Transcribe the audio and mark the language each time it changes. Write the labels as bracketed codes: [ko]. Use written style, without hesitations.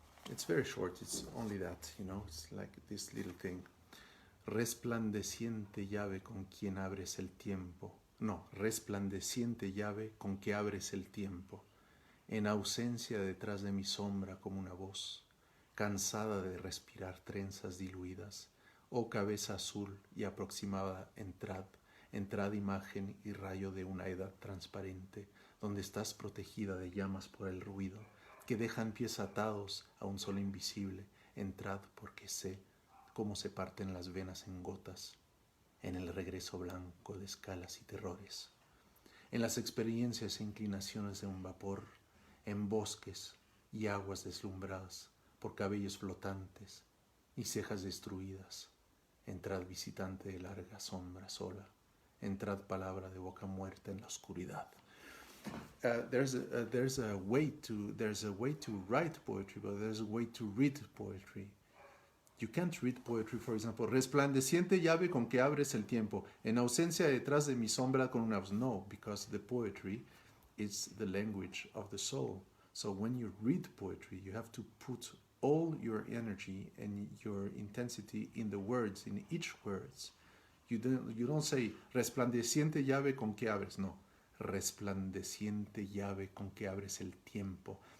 [en] It's very short. It's only that, it's like this little thing. [es] Resplandeciente llave con quien abres el tiempo. No, resplandeciente llave con que abres el tiempo. En ausencia detrás de mi sombra como una voz, cansada de respirar trenzas diluidas. Oh cabeza azul y aproximada, entrad imagen y rayo de una edad transparente, donde estás protegida de llamas por el ruido, que dejan pies atados a un sol invisible. Entrad porque sé cómo se parten las venas en gotas, en el regreso blanco de escalas y terrores, en las experiencias e inclinaciones de un vapor, en bosques y aguas deslumbradas por cabellos flotantes y cejas destruidas. Entrad visitante de larga sombra sola, entrad palabra de boca muerta en la oscuridad. [en] There's a way to write poetry, but there's a way to read poetry. You can't read poetry, for example, [es] resplandeciente llave con que abres el tiempo, en ausencia detrás de mi sombra con una voz. [en] No, because the poetry is the language of the soul. So when you read poetry, you have to put all your energy and your intensity in the words, in each words. You don't say [es] resplandeciente llave con que abres. No, resplandeciente llave con que abres el tiempo.